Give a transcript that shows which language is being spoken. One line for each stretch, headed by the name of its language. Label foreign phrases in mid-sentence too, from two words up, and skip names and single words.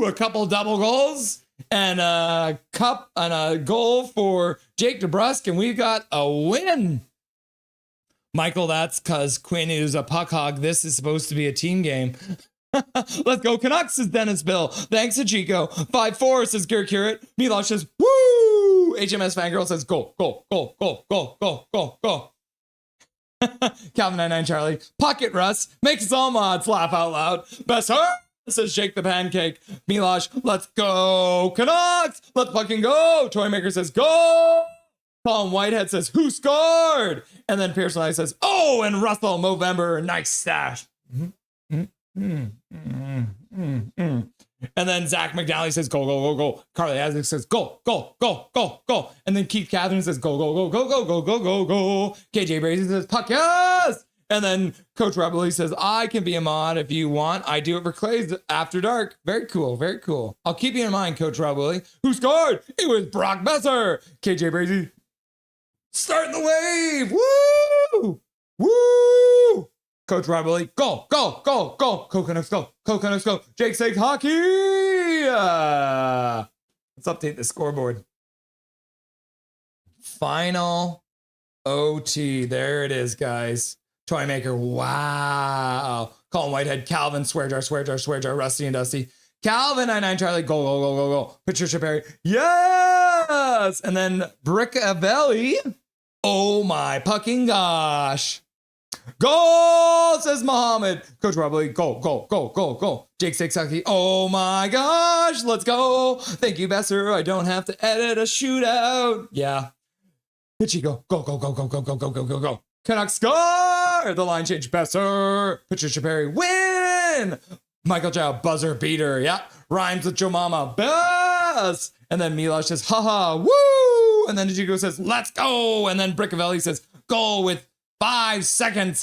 English: A couple double goals and a cup and a goal for Jake DeBrusk, and we got a win. Michael, that's because Quinn is a puck hog. This is supposed to be a team game. Let's go Canucks, says Dennis Bill. Thanks to Chico. 5-4, says Garrett Curate. Milosh says, woo! HMS Fangirl says, go, go, go, go, go, go, go, go. Calvin 99 Charlie. Pocket Russ. Makes us all mods laugh out loud. Boeser, says Jake the Pancake. Milosh, let's go Canucks. Let's fucking go. Toymaker says, go. Colin Whitehead says, who scored? And then Pearson I says, oh, and Russell Movember. Nice stash. And then Zach McNally says, go, go, go, go. Carly Isaac says, go, go, go, go, go. And then Keith Catherine says, go, go, go, go, go, go, go, go, go. KJ Brady says, puck, yes. And then Coach Rebel says, I can be a mod if you want. I do it for Clay's After Dark. Very cool, very cool. I'll keep you in mind, Coach Rebel. Who scored? It was Brock Boeser. KJ Brady starting the wave. Woo! Woo! Coach Rebel, go, go, go, go. Coconuts, go. Coconuts, go. Jake Sake Hockey. Let's update the scoreboard. Final OT. There it is, guys. Toymaker, wow. Colin Whitehead, Calvin, Swearjar, Rusty and Dusty. Calvin, 99 Charlie, go, go, go, go, go. Patricia Perry, yes! And then Brickavelli, oh my fucking gosh. Goal, says Muhammad. Coach Robley, go, go, go, go, go. Jake Sixaki, oh my gosh, let's go. Thank you, Boeser. I don't have to edit a shootout. Yeah. Pitchy, go, go, go, go, go, go, go, go, go, go, go. Canucks score! The line change, Boeser. Patricia Perry, win! Michael Chow, buzzer beater. Yeah. Rhymes with Joe Mama. Best! And then Milosh says, haha, woo! And then Jigo says, let's go! And then Brickavelli says, goal with 5 seconds.